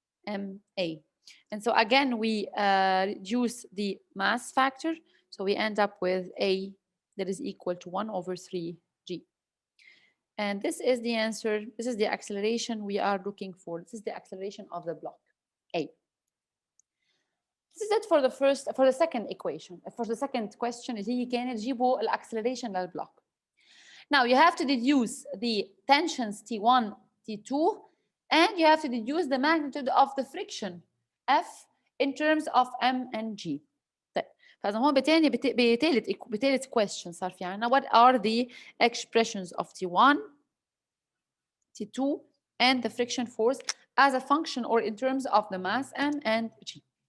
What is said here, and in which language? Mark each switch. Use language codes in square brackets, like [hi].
[en] MA and so again we reduce the mass factor so we end up with A that is equal to 1 over 3G and this is the answer this is the acceleration we are looking for this is the acceleration of the block A. This is it for the second equation. For the second question [ar] اللي هي كانت جيبوا الاكسلريشن للبلوك. [en] Now you have to deduce the tensions T1, T2 and you have to deduce the magnitude of the friction F in terms of M and G. [ar] طيب فإذا هون بتالت [en] question [ar] صار في عنا [en] what are the expressions of T1, T2 and the friction force as a function or in terms of the mass M and G.